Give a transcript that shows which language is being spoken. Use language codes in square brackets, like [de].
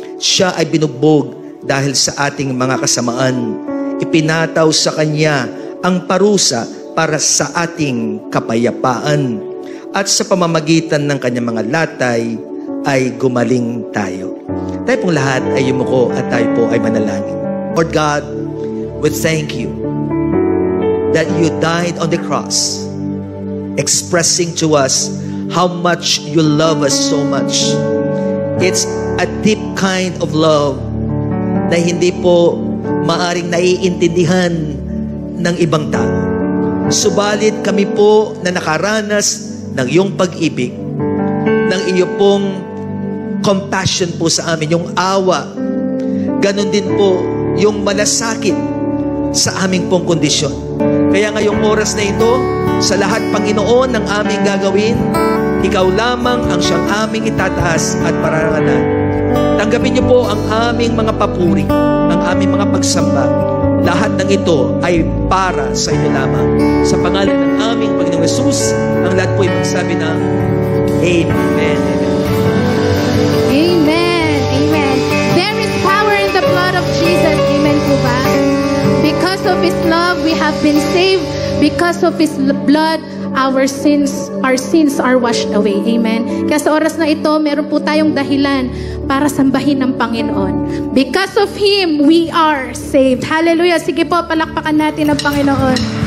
[tl] Siya ay binugbog dahil sa ating mga kasamaan. Ipinataw sa Kanya ang parusa para sa ating kapayapaan. At sa pamamagitan ng Kanyang mga latay ay gumaling tayo. Tayo pong lahat ay yumuko at tayo po ay manalangin. [en] Lord God, we thank you that you died on the cross, expressing to us how much you love us so much. It's a deep kind of love [tl] na hindi po maaring naiintindihan ng ibang tao. Subalit kami po na nakaranas ng iyong pag-ibig, ng iyo pong compassion po sa amin, yung awa. Ganon din po yung malasakit sa aming pong kondisyon. Kaya ngayong oras na ito, sa lahat, Panginoon, ng aming gagawin, ikaw lamang ang siyang aming itataas at parangalan. Tanggapin niyo po ang aming mga papuri, ang aming mga pagsamba. Lahat ng ito ay para sa inyo lamang. Sa pangalan ng aming Panginoong Jesus, ang lahat po ay magsabi ng Amen. Amen. Amen. [en] There is power in the blood of Jesus. Amen [tl] po ba? [en] Because of His love, we have been saved. Because of His blood, our sins are washed away. Amen. [tl] Kaya sa oras na ito, meron po tayong dahilan para sambahin ng Panginoon. [en] Because of Him, we are saved. Hallelujah. [tl] Sige po, palakpakan natin ang Panginoon.